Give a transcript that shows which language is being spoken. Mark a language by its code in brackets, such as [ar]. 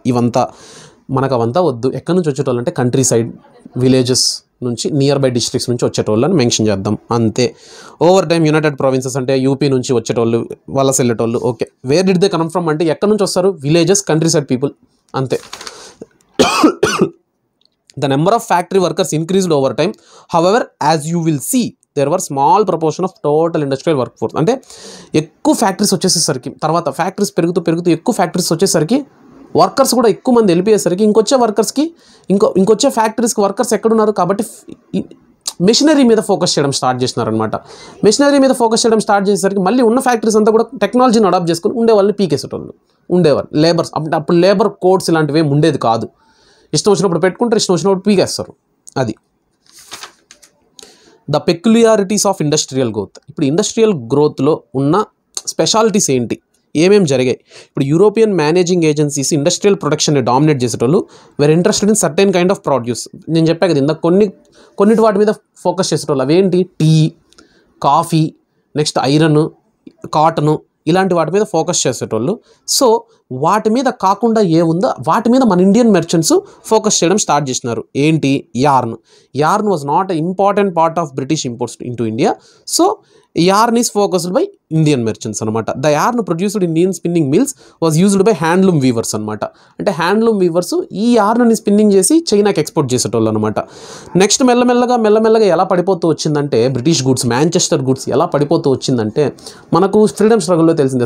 [te] ఇవంతా మనకు అవంతా వద్దు. ఎక్కడి నుంచి వచ్చేటోళ్ళు అంటే కంట్రీ సైడ్, విలేజెస్ నుంచి, నియర్ బై డిస్ట్రిక్ట్స్ నుంచి వచ్చేటోళ్ళని మెన్షన్ చేద్దాం అంతే. ఓవర్ టైమ్ యునైటెడ్ ప్రావిన్సెస్ అంటే యూపీ నుంచి వచ్చేటోళ్ళు, వలస వెళ్ళేటోళ్ళు. Okay. [en] where did they come from [te] అంటే ఎక్కడి నుంచి వస్తారు? [en] Villages, countryside people అంతే. The number of factory workers increased over time. However, as you will see, there were small proportion of total industrial workforce. [te] అంటే ఎక్కువ factories వచ్చేసరికి, తర్వాత factories పెరుగుతూ ఎక్కువ ఫ్యాక్టరీస్ వచ్చేసరికి వర్కర్స్ కూడా ఎక్కువ మంది వెళ్ళిపోయేసరికి ఇంకొచ్చే వర్కర్స్కి ఇంకొచ్చే ఫ్యాక్టరీస్కి వర్కర్స్ ఎక్కడున్నారు? కాబట్టి మెషినరీ మీద ఫోకస్ చేయడం స్టార్ట్ చేసినారనమాట. మెషినరీ మీద ఫోకస్ చేయడం స్టార్ట్ చేసేసరికి మళ్ళీ ఉన్న ఫ్యాక్టరీస్ అంతా కూడా టెక్నాలజీని అడాప్ట్ చేసుకుని ఉండేవాళ్ళని పీకేసేటోళ్ళు ఉండేవారు. లేబర్స్ అప్పుడు లేబర్ కోడ్స్ ఇలాంటివి ఏమి ఉండేది కాదు. ఇష్టం వచ్చినప్పుడు పెట్టుకుంటారు, ఇష్టం వచ్చినప్పుడు పీకేస్తారు. అది [en] The peculiarities of industrial growth. [te] ఇప్పుడు ఇండస్ట్రియల్ గ్రోత్లో ఉన్న స్పెషాలిటీస్ ఏంటి, ఏమేమి జరిగాయి? [en] ఇప్పుడు European managing agencies industrial ప్రొడక్షన్ని dominate చేసేటోళ్ళు were interested in certain kind of produce. [te] నేను చెప్పా కదా ఇందాక కొన్నిటి వాటి మీద ఫోకస్ చేసేటోళ్ళు. అవేంటి? Tea, coffee, next iron, cotton, ఇలాంటి వాటి మీద ఫోకస్ చేసేటోళ్ళు. సో వాటి మీద కాకుండా ఏముందో వాటి మీద మన ఇండియన్ మెర్చెంట్స్ ఫోకస్ చేయడం స్టార్ట్ చేసినారు. ఏంటి? [en] Yarn was not a important part of British imports into India. So yarn is focused by Indian merchants [te] అనమాట. [en] the yarn produced in Indian spinning mills was used by handloom weavers [te] అనమాట. అంటే handloom weavers ఈ యార్న్ని spinning చేసి చైనాకి export చేసేటోళ్ళు అనమాట. Next మెల్లమెల్లగా ఎలా పడిపోతూ వచ్చిందంటే బ్రిటిష్ గుడ్స్, మాంచెస్టర్ గుడ్స్ ఎలా పడిపోతూ వచ్చిందంటే మనకు ఫ్రీడమ్ స్ట్రగుల్లో తెలిసిందే.